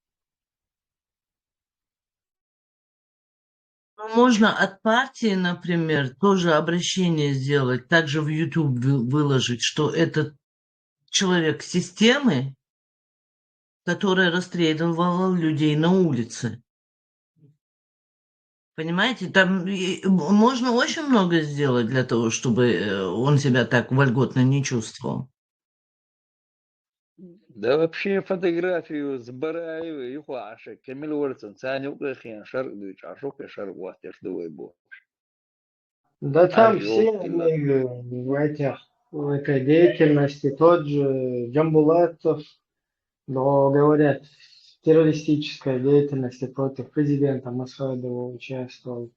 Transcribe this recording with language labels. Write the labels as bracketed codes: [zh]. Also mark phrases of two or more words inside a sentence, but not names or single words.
[ru] Ну, можно от партии, например, тоже обращение сделать, также в YouTube выложить, что этот человек системы, который расстреливал людей на улице. Понимаете, там можно очень много сделать для того, чтобы он себя так вольготно не чувствовал. Да вообще фотографию с Бараева и Хуаши, Камиль Уордсон, Саня Украхин, Шарк Дуч, Ашок и Шарк Уастер, что был. Да там все Ожог, они в этой деятельности, тот же Джамбулатов, но говорят, в террористической деятельности против президента Масхадова участвовал.